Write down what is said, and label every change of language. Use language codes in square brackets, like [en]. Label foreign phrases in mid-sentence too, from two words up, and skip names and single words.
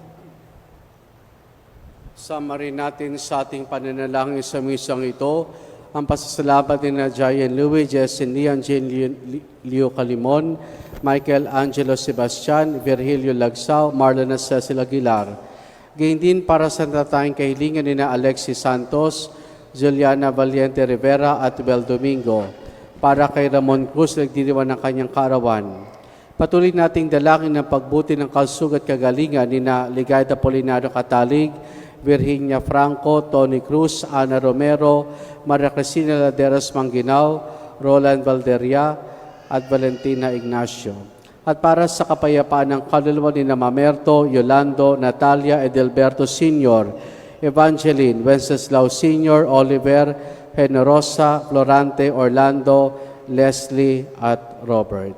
[tl] Sama rin natin sa ating pananalangin sa misang ito, ang pasasalamat ni na Jayan Louie, Jessin Lian, Jane Leo Calimon, Michael Angelo Sebastian, Virgilio Lagsao, Marlon Cecil Aguilar. Gayun din para sa natatanging kahilingan ni na Alexis Santos, Juliana Valiente Rivera at Bel Domingo. Para kay Ramon Cruz, nagdiriwan ng kanyang kaarawan. Patuloy nating dalangin ng pagbuti ng kalsug at kagalingan ni na Ligayda Apolinario Catalig, Virginia Franco, Tony Cruz, Ana Romero, Maria Cristina Laderas Manginao, Roland Valderia, at Valentina Ignacio. At para sa kapayapaan ng kaluluwa ni na Mamerto, Yolando, Natalia, Edelberto Sr., Evangeline, Wenceslao Sr., Oliver, Generosa, Florante, Orlando, Leslie, at Robert.